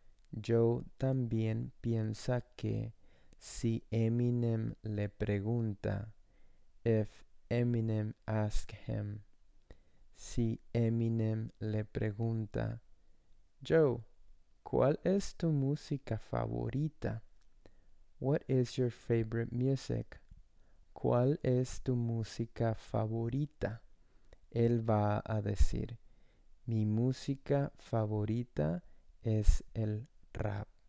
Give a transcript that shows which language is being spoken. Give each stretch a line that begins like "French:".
Spanish: Joe también piensa que si Eminem le pregunta,
English: if Eminem asks him,
Spanish: si Eminem le pregunta, "Joe, ¿cuál es tu música favorita?"
English: What is your favorite music?
Spanish: ¿Cuál es tu música favorita? Él va a decir, "Mi música favorita es el rap.